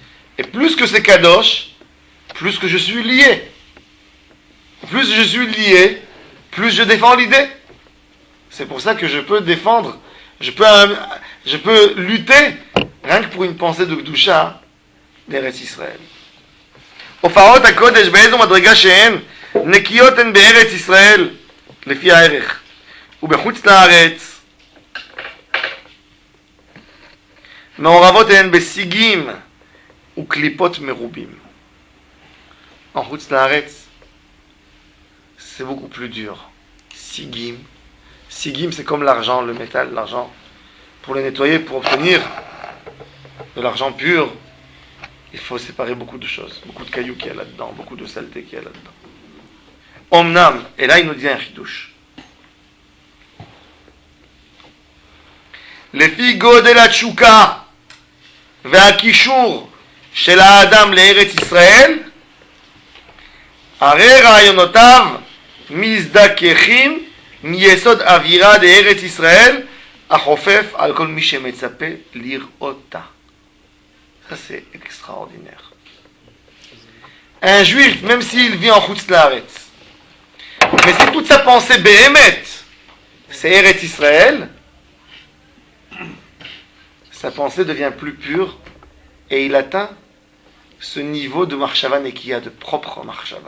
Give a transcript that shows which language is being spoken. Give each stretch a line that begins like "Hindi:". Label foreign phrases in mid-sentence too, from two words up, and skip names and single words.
French: Et plus que c'est Kadosh, plus que je suis lié. Plus je suis lié, plus je défends l'idée. C'est pour ça que je peux défendre, je peux lutter, rien que pour une pensée de Kedusha d'Eretz Israël.
Hebrew: הופעות הקודש באיזו מדרגה שהן נקיות הן בארץ ישראל לפי הערך ובחוץ לארץ מעורבות הן בשיגים וקליפות מרובים.
French: En
Hebrew: חוץ לארץ
French: c'est beaucoup plus dur. Sigim, c'est comme l'argent, le métal, l'argent. Pour le nettoyer, pour obtenir de l'argent pur, il faut séparer beaucoup de choses, beaucoup de cailloux qu'il y a là-dedans, beaucoup de saleté qu'il y a là-dedans. Omnam, et là il nous dit un chidouche.
Hebrew: לפי גודל התשוקה והקישור של האדם לארץ ישראל, הרי רעיונותיו מזדככים מיסוד אווירה לארץ ישראל, החופף על כל מי שמצפה לראותה.
French: Ça c'est extraordinaire. Un juif, même s'il vit en
Hebrew: חוץ לארץ,
French: mais si toute sa pensée béhémet, c'est Eretz Israël, sa pensée devient plus pure et il atteint ce niveau de
Hebrew: מחשבה נקייה,
French: de propre Marshava.